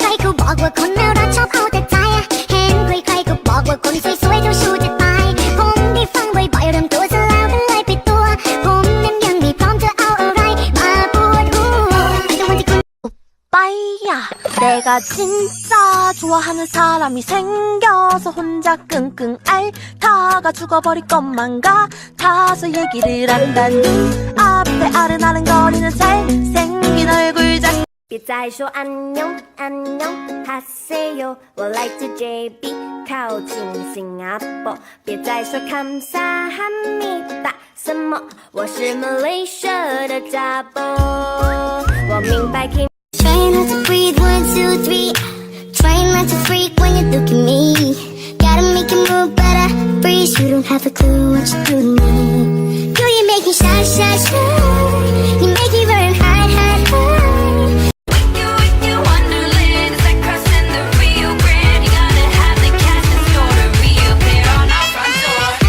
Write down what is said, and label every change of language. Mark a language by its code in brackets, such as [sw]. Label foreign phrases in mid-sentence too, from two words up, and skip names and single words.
[th] บอกว่าคนน่ารักชอบเอาแต่ใจเห็นใครๆก็บอกว่าคนสวยๆเจ้าชู้จะตายผมได้ฟังบ่อยๆเริ่มตัวซะแล้วก็เลยปิดตัวผมนั้นยังไม่พร้อมจะเอาอะไรมาปวดหัวแต่วันที่คุณ [ko] 오빠야 내가 진짜 좋아하는 사람이 생겨서 혼자 끙끙 앓다가 죽어버릴 것만 같아서 얘기를 한다 눈앞에 아른아른거리는 잘생긴 얼굴 장 [zh] 别再说 [ko] 안녕 안녕하세요, [zh] 我来自 JB 靠近新加坡。别再说 [ko] 감사합니다 [zh] 什么，我是 Malaysia 的家波。我明白。 [en] Try not to breathe, 1, 2, 3 Try not to freak when you look at me Gotta make you move better Freeze, you don't have a clue what you do to me Girl, you make me shy, shy, shy You make me burn hot, hot, hot With you, Wonderland It's like crossing the Rio Grande You gotta have the cash in store to reappear on our front door